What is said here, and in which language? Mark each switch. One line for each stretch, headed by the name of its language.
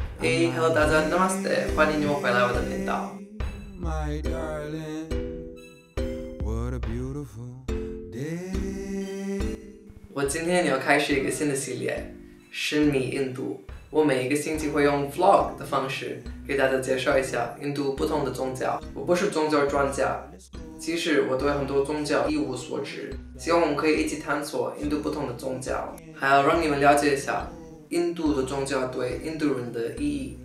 English: Hello
Chinese: 大家 Namaste， 欢迎你们回来我的频道。
English: My darling, what a beautiful day.
Chinese: 我今天要开始一个新的系列，神秘印度。我每一个星期会用 vlog 的方式给大家介绍一下印度不同的宗教。我不是宗教专家，其实我对很多宗教一无所知。希望我们可以一起探索印度不同的宗教，还要让你们了解一下印度的宗教对印度人的意义。